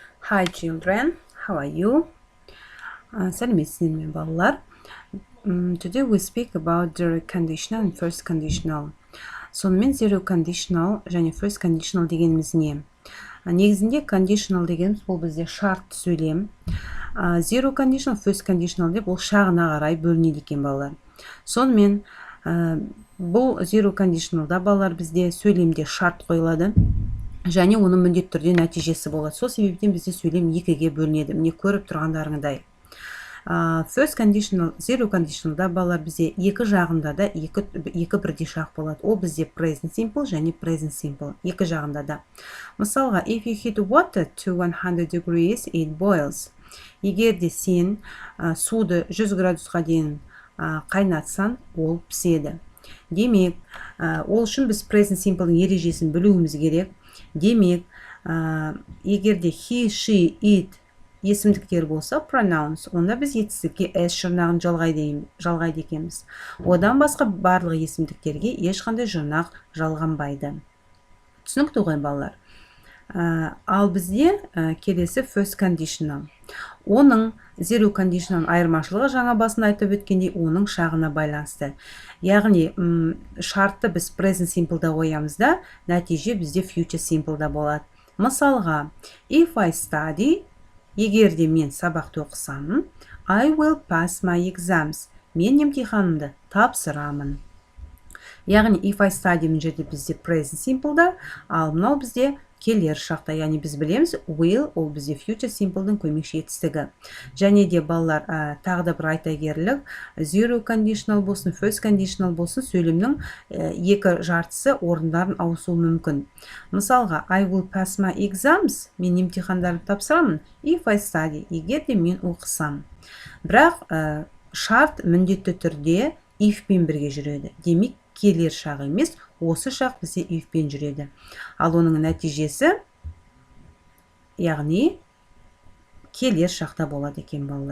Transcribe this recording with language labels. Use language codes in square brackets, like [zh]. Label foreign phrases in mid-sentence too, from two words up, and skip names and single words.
[en] Hi children, how are you? [kk] Сәлеметсіздер ме балалар? [en] Today we speak about zero conditional and first conditional. [kk] Сонымен [en] zero conditional [kk] және [en] first conditional [kk] дегеніміз не? Негізінде conditional дегеніміз бұл бізде шартты сөйлем. [en] Zero conditional, first conditional [kk] деп ол шағына қарай бөлінеді екен балалар. Сонымен бұл [en] zero conditionalда [kk] балалар бізде сөйлемде шарт қойылады. Және оның міндетті түрде нәтижесі болады. Сол себептен бізде сөйлем екіге бөлінеді. Міне көріп тұрғандарыңдай. [en] First conditional, zero conditionalда [kk] балалар бізде екі жағында да екі бірдей шақ болады. Ол бізде [en] present simple [kk] және [en] present simple. [kk] Екі жағында да. Мысалға, [en] if you heat water to 100 degrees, it boils. [kk] Егер де сен суды 100 градусқа дейін қайнатсан, ол піседі. Демек, ол үшін біз [en] present simple'ның [kk] ережесін білуіміз керек. Демек, егерде [en] he, she, it [kk] есімдіктер болса, pronouns, онда біз етістікке s жұрнағын жалғайды екенбіз. Одан басқа барлық есімдіктерге ешқандай жұрнақ жалғанбайды. Түсінікті ғой балалар. Ал бізде келесі [en] first conditional. [kk] Оның [en] zero conditional [kk] айырмашылығы жаңа басында айтып өткендей, оның шағына байланысты. Яғни, шартты біз [en] present simple'да [kk] қоямыз да, нәтиже бізде [en] future simple'да [kk] болады. Мысалға, [en] if I study, [kk] егерде мен сабақты оқысам, [en] I will pass my exams. [kk] Мен емтиханымды тапсырамын. Яғни, [en] if I study [kk] мына жерде бізде [en] present simple'да, [kk] ал мынау бізде келер шақта, яғни біз білеміз, will ол бізде [en] future simple'дың [kk] көмекші етістігі. Және де балалар тағы да бір айтагерлік, [en] zero conditional [kk] болсын, [en] first conditional [kk] болсын, сөйлемнің екі жартысы орындарын ауысуы мүмкін. Мысалға, [en] I will pass my exams, [kk] мен емтихандарды тапсырамын, [en] if I study, [kk] егер де мен оқысам. Бірақ шарт міндетті түрде if пен бірге жүреді. Демек, келер шақ емес, осы шақ бізде if пен жүреді. Ал оның нәтижесі, яғни келер шақта болады екен балалар.